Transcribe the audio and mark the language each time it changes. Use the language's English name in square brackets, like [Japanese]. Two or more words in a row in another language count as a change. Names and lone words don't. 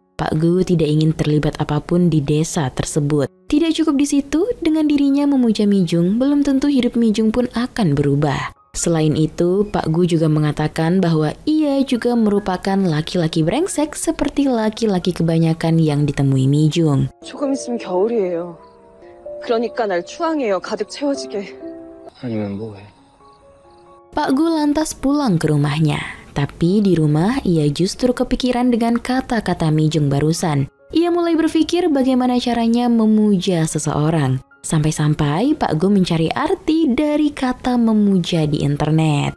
[Indonesian] Pak Gu tidak ingin terlibat apapun di desa tersebut. Tidak cukup di situ, dengan dirinya memuja Mijung, belum tentu hidup Mijung pun akan berubah. Selain itu, Pak Gu juga mengatakan bahwa ia juga merupakan laki-laki brengsek seperti laki-laki kebanyakan yang ditemui Mijung. [Korean] 조금 있으면 겨울이에요. 그러니까 날 추앙해요. 가득 채워지게. 아니면 뭐해? [Indonesian] Pak Gu lantas pulang ke rumahnya. Tapi di rumah ia justru kepikiran dengan kata-kata Mijung barusan. Ia mulai berpikir bagaimana caranya memuja seseorang. Sampai-sampai Pak Gu mencari arti dari kata memuja di internet.